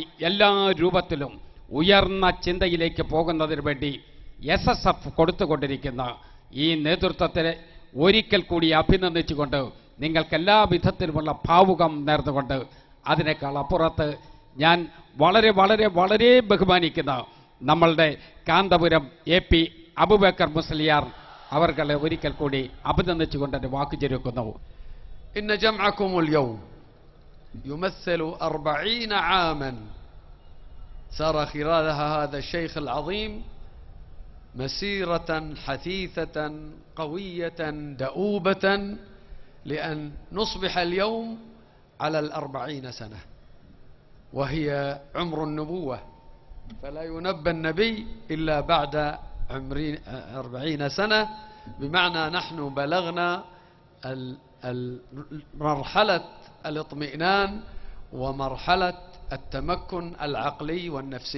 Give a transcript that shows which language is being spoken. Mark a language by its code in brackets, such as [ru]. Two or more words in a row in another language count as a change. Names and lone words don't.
[ml] എല്ലാ രൂപത്തിലും ഉയർന്ന ചിന്തയിലേക്ക് പോകുന്നതിന് വേണ്ടി SSF കൊടുത്തുകൊണ്ടിരിക്കുന്ന ഈ നേതൃത്വത്തെ ഒരിക്കൽ കൂടി അഭിനന്ദിച്ചുകൊണ്ട് നിങ്ങൾക്കെല്ലാ വിധത്തിലുമുള്ള ഭാവുകം നേർന്നുകൊണ്ട് അതിനേക്കാൾ അപ്പുറത്ത് ഞാൻ വളരെ വളരെ വളരെ ബഹുമാനിക്കുന്ന നമ്മളുടെ കാന്തപുരം AP അബൂബക്കർ മുസ്ലിയാർ അവർകളെ ഒരിക്കൽ കൂടി അഭിനന്ദിച്ചുകൊണ്ട് എൻ്റെ വാക്ക് ചുരുക്കുന്നു. [ar] إن جمعكم اليوم يمثل 40 عاما سار خلالها هذا الشيخ العظيم مسيرة حثيثة قوية دؤوبة لأن نصبح اليوم على 40 سنة، وهي عمر النبوة، فلا ينبى النبي إلا بعد 40 سنة، بمعنى نحن بلغنا مرحلة الاطمئنان ومرحلة التمكن العقلي والنفسي.